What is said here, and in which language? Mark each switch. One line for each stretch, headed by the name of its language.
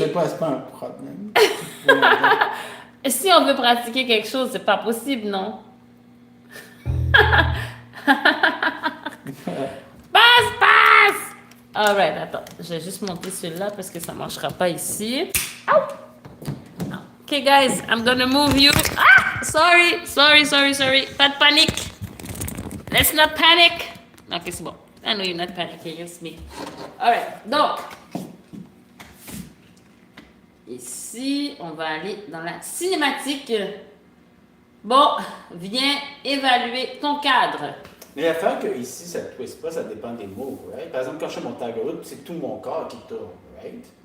French: C'est pas un problème. Si on veut pratiquer quelque chose, c'est pas possible, non? Passe! Alright, attends. Je vais juste monter celui-là parce que ça marchera pas ici. Ow!
English: Okay, guys, I'm gonna move you.
French: Ah!
English: Sorry.
French: Pas de panique.
English: Let's not panic.
French: Ok, c'est bon.
English: I know you're not panicking, it's me. Alright, donc.
French: Ici, on va aller dans la cinématique. Bon, viens évaluer ton cadre. Mais l'affaire que ici, ça ne twist pas, ça dépend des moves, right? Par exemple, quand je fais mon tag out, c'est tout mon corps qui tourne, right?